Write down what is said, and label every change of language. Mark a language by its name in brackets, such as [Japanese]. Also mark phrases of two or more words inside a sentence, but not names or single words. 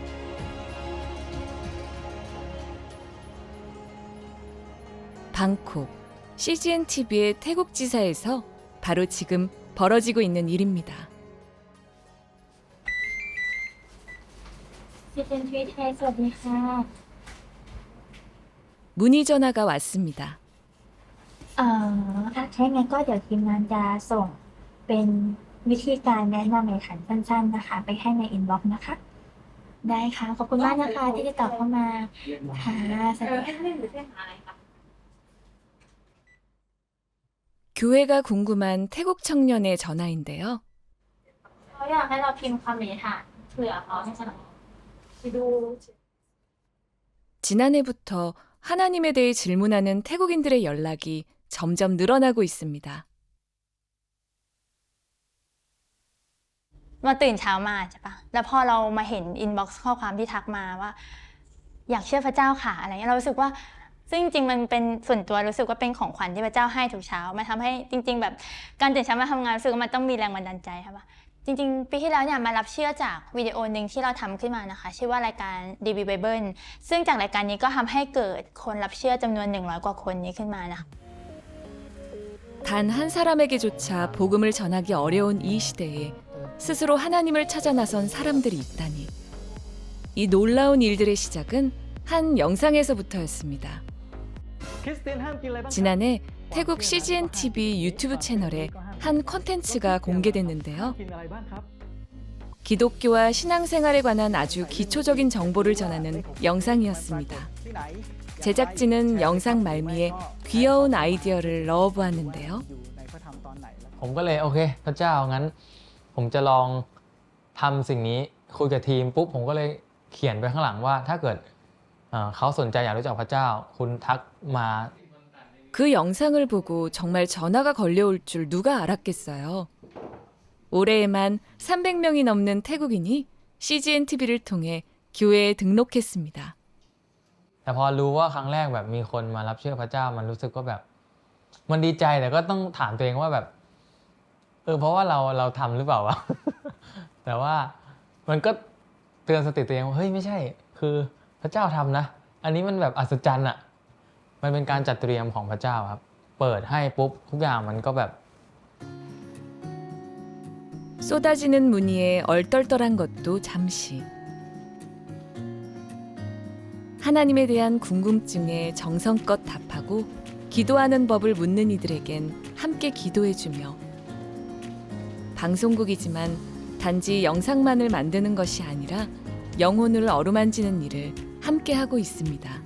[Korean] 방콕, CGN TV의 태국 지사에서 바로 지금 벌어지고 있는 일입니다. [Thai] CGN TV ไทย สวัสดีค่ะ [Korean] 문의 전화가 왔습니다. [Thai] ถ้าอย่างนั้นก็เดี๋ยวทีมงานจะส่งเป็นวิธีการแนะนำในขันสั้นๆนะคะไปให้ในอินบ็อกซ์นะคะได้ค่ะขอบคุณมากนะคะที่ติดต่อเข้ามาค่ะสวัสดีค่ะ [Korean] 교회가 궁금한 태국 청년의 전화인데요. [Thai] เขาอยากให้เราพิมพ์คำอธิษฐานเผื่อเขาให้ฉันไปดู [Korean] 지난해부터 하나님에 대해 질문하는 태국인들의 연락이 점점 늘어나고 있습니다. [Thai] มาตื่นเช้ามาใช่ปะแล้วพอเรามาเห็นอินบ็อกซ์ข้อความที่ทักมาว่าอยากเชื่อพระเจ้าค่ะอะไรเงี้ยเรารู้สึกว่าซึ่งจริงๆมันเป็นส่วนตัวรู้สึกว่าเป็นของขวัญที่พระเจ้าให้ทุกเช้ามันทำให้จริงๆแบบการตื่นเช้ามาทำงานรู้สึกว่ามันต้องมีแรงบันดาลใจใช่ปะจริงๆปีที่แล้วเนี่ยมารับเชื่อจากวิดีโอหนึ่งที่เราทำขึ้นมานะคะชื่อว่ารายการ DB Bible ซึ่งจากรายการนี้ก็ทำให้เกิดคนรับเชื่อจำนวน100 กว่าคนนี้ขึ้นมานะ [Korean] 단 한 사람에게조차 복음을 전하기 어려운 이 시대에 스스로 하나님을 찾아 나선 사람들이 있다니. 이 놀라운 일들의 시작은 한 영상에서부터였습니다. 지난해 태국 CGN TV 유튜브 채널에 한 콘텐츠가 공개됐는데요. 기독교와 신앙생활에 관한 아주 기초적인 정보를 전하는 영상이었습니다. 제작진은 영상 말미에 귀여운 아이디어를 넣어보았는데요. [Thai] ผมก็เลยโอเคพระเจ้างั้นผมจะลองทำสิ่งนี้คุยกับทีมปุ๊บผมก็เลยเขียนไปข้างหลังว่าถ้าเกิดเขาสนใจอยากรู้จักพระเจ้าคุณทักมา [Korean] 그 영상을 보고 정말 전화가 걸려올 줄 누가 알았겠어요. 올해에만 300명이 넘는 태국인이 CGN TV를 통해 교회에 등록했습니다. [Thai] แต่พอรู้ว่าครั้งแรกแบบมีคนมารับเชื่อพระเจ้ามันรู้สึกว่าแบบมันดีใจแต่ก็ต้องถามตัวเองว่าแบบเพราะว่าเราทำหรือเปล่าวะ แต่ว่ามันก็เตือนสติตัวเองว่าเฮ้ยไม่ใช่คือพระเจ้าทำนะอันนี้มันแบบอัศจรรย์อ่ะมันเป็นการจัดเตรียมของพระเจ้าครับเปิดให้ปุ๊บทุกอย่างมันก็แบบ [Korean] 쏟아지는 문의에 얼떨떨한 것도 잠시. 하나님에 대한 궁금증에 정성껏 답하고 기도하는 법을 묻는 이들에겐 함께 기도해주며 방송국이지만 단지 영상만을 만드는 것이 아니라 영혼을 어루만지는 일을 함께 하고 있습니다.